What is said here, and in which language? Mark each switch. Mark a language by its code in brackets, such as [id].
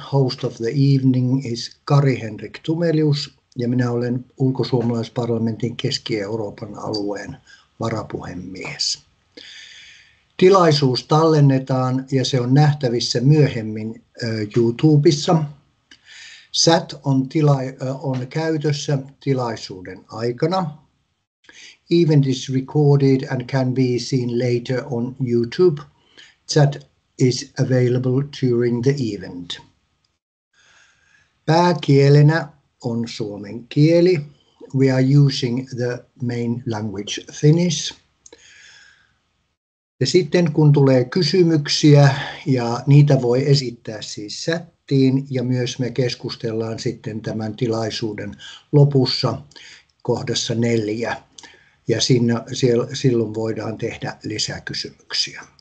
[en] Host of the evening is [fi] Kari-Henrik Tumelius ja minä olen ulkosuomalaisparlamentin Keski-Euroopan alueen varapuhemies. Tilaisuus tallennetaan ja se on nähtävissä myöhemmin YouTubessa. Chat on käytössä tilaisuuden aikana. [en] Event is recorded and can be seen later on YouTube. Chat is available during the event. [fi] Pääkielenä on suomen kieli. [en] We are using the main language Finnish. [fi] Ja sitten kun tulee kysymyksiä ja niitä voi esittää siis chattiin ja myös me keskustellaan sitten tämän tilaisuuden lopussa kohdassa 4 ja silloin voidaan tehdä lisäkysymyksiä.